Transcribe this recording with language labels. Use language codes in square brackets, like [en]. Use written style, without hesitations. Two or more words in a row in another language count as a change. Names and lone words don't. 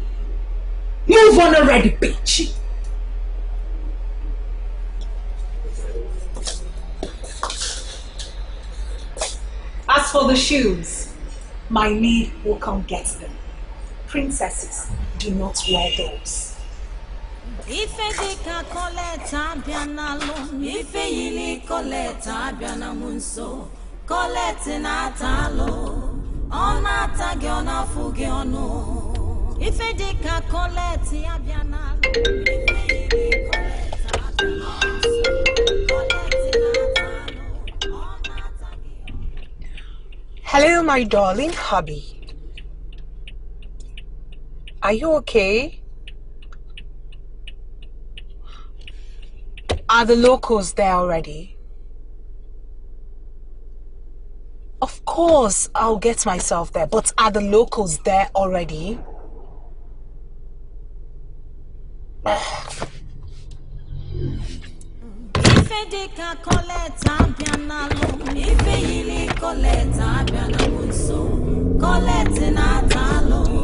[en] Move on already, bitch! As for the shoes, my maid will come get them. Princesses do not wear those. Ife dika koleta bianalo, ife yili koleta bianamunso, kolete na talo, ona tagi ona fugi ono. Ife dika koleti bianalo, ife yili koleta bianamunso, kolete na talo, ona tagi. Hello, my darling hubby. Are you okay? Are the locals there already? Of course, I'll get myself there, but are the locals there already? Ife dika koleta bianalo, ife yili koleta bianamunso, kolete na talo.